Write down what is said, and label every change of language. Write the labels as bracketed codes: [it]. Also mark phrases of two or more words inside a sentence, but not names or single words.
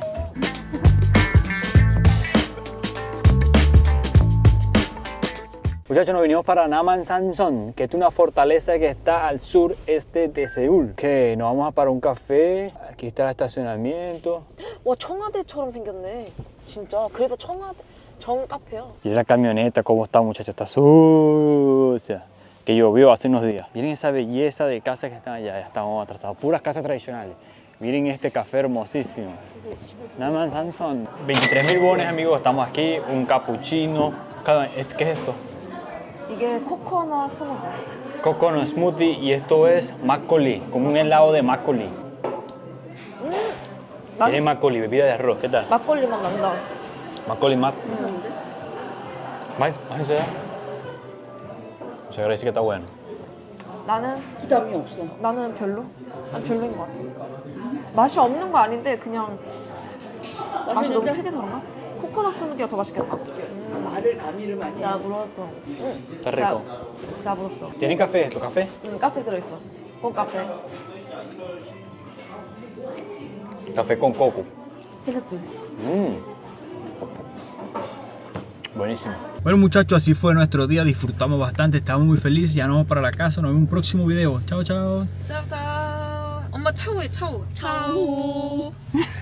[es] Muchachos, nos vinimos para Namangsan, que es una fortaleza que está al sureste de Seúl. Que nos vamos a parar un café. Aquí está el estacionamiento. [ko] 와, 청와대처럼 생겼네. 진짜. 그래서 정 카페야. [es] Y la camioneta, cómo está, muchachos, está sucia. Que llovió hace unos días. Miren esa belleza de casas que están allá. Ya estamos atrasados. Puras casas tradicionales. Miren este café hermosísimo. Namangsan son 23.000 wones, amigos. Estamos aquí. Un cappuccino. ¿Qué es esto? [ko] 이게 코코넛 스무디. [en] Coconut smoothie [es] y esto es makgeolli, como un helado de makgeolli. Tiene makgeolli, bebida de arroz, ¿qué tal? [ko] 막걸리 맛 난다. Makgeolli 맛. 맛있어요? 제가 [es] decir que está bueno. [ko] 나는 부담이 없어. 나는 별로? 난 별로인 것 같아. 맛이 없는 거 아닌데 그냥 맛이 너무 특이해서 그런가? 코코넛 스무디가 더 맛있겠다. 말을 가미를 많이 해. 나 물었어. [es] Está rico. [ko] 나 물었어. [es] ¿Tienen café esto? ¿Café? [ko] 응, 카페 들어있어. 본 카페. [es] Café con coco. [ko] 괜찮지? [es] Buenísimo. Bueno, muchachos, así fue nuestro día. Disfrutamos bastante, estamos muy felices. Ya nos vamos para la casa. Nos vemos en un próximo video. Chao, chao. [ko] 짜잔. 엄마 차오해, 차오. 차오.